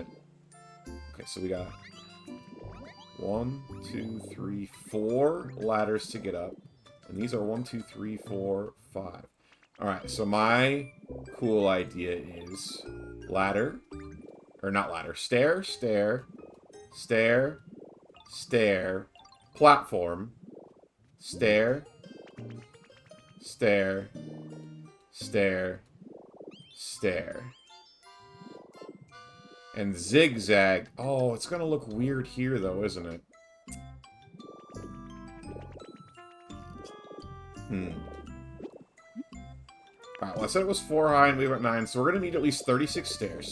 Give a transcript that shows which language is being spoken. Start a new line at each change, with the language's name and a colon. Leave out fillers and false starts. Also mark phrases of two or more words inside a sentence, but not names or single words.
English: Okay, so we got 1, 2, 3, 4 ladders to get up. And these are 1, 2, 3, 4, 5. Alright, so my cool idea is ladder. Or not ladder. Stair, stair, stair, stair, platform, stair, stair, stair, stair. And zigzag. Oh, it's gonna look weird here, though, isn't it? Alright, well, I said it was 4 high and we were at 9, so we're gonna need at least 36 stairs.